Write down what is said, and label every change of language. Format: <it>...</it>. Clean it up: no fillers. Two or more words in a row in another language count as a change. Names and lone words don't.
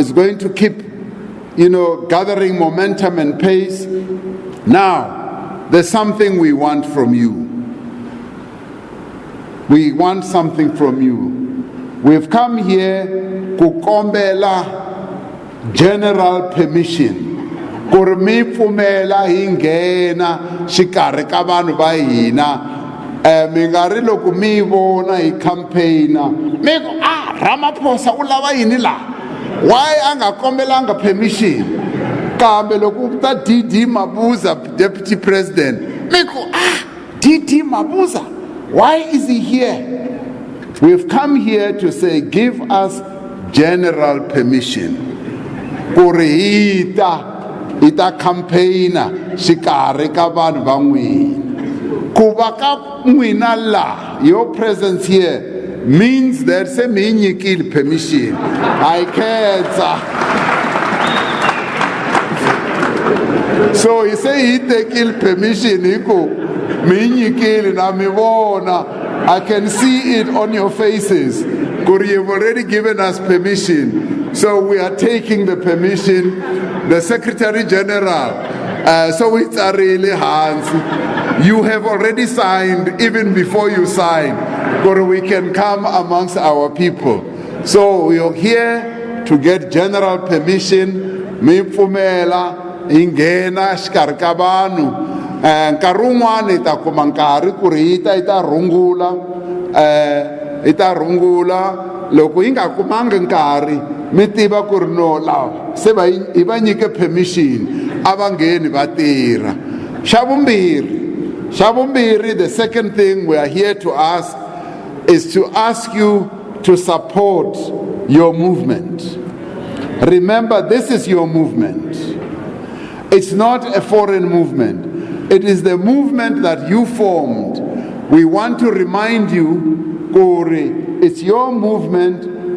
<en>It's going to keep, gathering momentum and pace. Now, there's something we want from you. We want something from you. We've come here kukombela general permission.</en> <ts>Kurmi pfumela hingena xikarhi ka vanhu va hina. Mingari loko mi vona hi campaigner. Mi ku Ramaphosa u lava yini la? Why anga kombelanga permission? Kambe loko ta DD Mabuza,</ts> <en>Deputy President,</en> <ts>Miko, DD Mabuza,</ts> <en>why is he here? We've come here to say, give us general permission.</en> <ts>ku ri hi ta campaigner xikarhi ka vanhu va n'wina. Ku va ka n'wina la,</ts> <en>your presence here means that</en> <ts>se mi hi nyikile</ts> <en>permission.</en> <ts>I khensa.</ts> <en>So he say he take permission. He go, I can see it on your faces. You've already given us permission. So we are taking the permission. The Secretary General, so it's a really hands. You have already signed even before you sign. We can come amongst our people. So we are here to get general permission.</en> <ts>Mphumela ingena xikarhi ka vanhu nkarhi wun'wani hi ta kuma nkarhi ku ri yi ta rungula loko yi nga kumangi nkarhi mi tiva ku ri no lawa se hi va nyike permission a va ngheni va tirha. Xa vumbirhi,</ts> <en>the second thing we are here to ask is to ask you to support your movement. Remember, this is your movement. It's not a foreign movement. It is the movement that you formed. We want to remind you, Kori, it's your movement.</en>